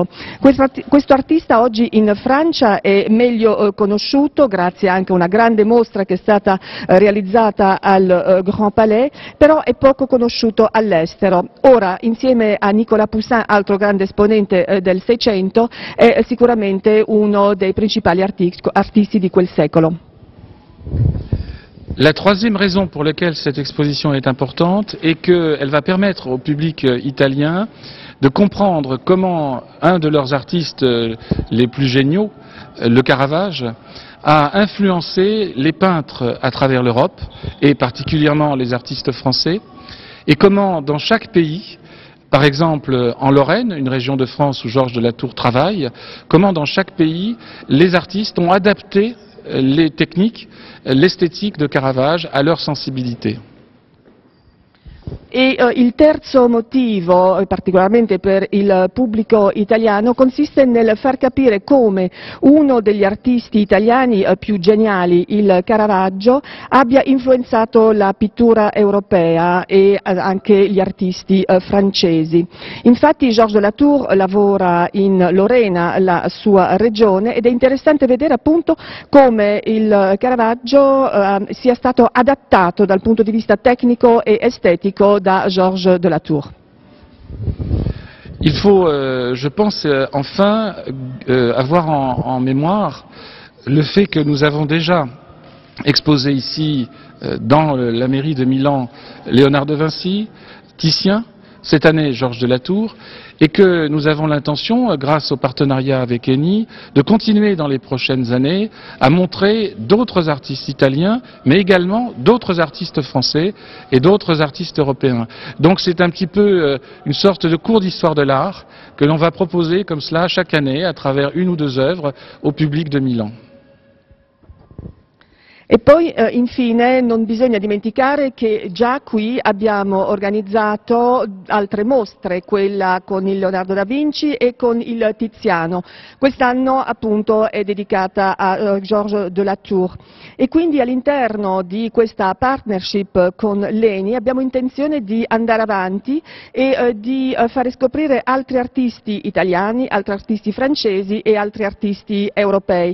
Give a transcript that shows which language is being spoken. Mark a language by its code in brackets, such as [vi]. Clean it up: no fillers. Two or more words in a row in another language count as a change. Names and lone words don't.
[it] Questo artista oggi in Francia è meglio conosciuto grazie anche a una grande mostra che è stata realizzata al Grand Palais, però è poco conosciuto all'estero. Ora, insieme a Nicolas Poussin, altro grande esponente del Seicento, è sicuramente uno dei principali artisti di quel secolo. [fr] La troisième raison pour laquelle cette exposition est importante est qu'elle va permettre au public italien de comprendre comment un de leurs artistes les plus géniaux, le Caravage, a influencé les peintres à travers l'Europe, et particulièrement les artistes français, et comment dans chaque pays, par exemple en Lorraine, une région de France où Georges de la Tour travaille, comment dans chaque pays les artistes ont adapté les techniques, l'esthétique de Caravage à leur sensibilité. [it] E il terzo motivo, particolarmente per il pubblico italiano, consiste nel far capire come uno degli artisti italiani più geniali, il Caravaggio, abbia influenzato la pittura europea e anche gli artisti francesi. Infatti Georges de la Tour lavora in Lorena, la sua regione, ed è interessante vedere appunto come il Caravaggio sia stato adattato dal punto di vista tecnico e estetico da Georges de la Tour. [fr] Il faut, je pense, enfin avoir en mémoire le fait que nous avons déjà exposé ici, dans la mairie de Milan, Léonard de Vinci, Titien, cette année Georges de la Tour, et que nous avons l'intention, grâce au partenariat avec ENI, de continuer dans les prochaines années à montrer d'autres artistes italiens, mais également d'autres artistes français et d'autres artistes européens. Donc c'est un petit peu une sorte de cours d'histoire de l'art que l'on va proposer comme cela chaque année à travers une ou deux œuvres au public de Milan. [it] E poi infine non bisogna dimenticare che già qui abbiamo organizzato altre mostre, quella con il Leonardo da Vinci e con il Tiziano. Quest'anno appunto è dedicata a Georges de la Tour, e quindi all'interno di questa partnership con l'ENI abbiamo intenzione di andare avanti e di fare scoprire altri artisti italiani, altri artisti francesi e altri artisti europei.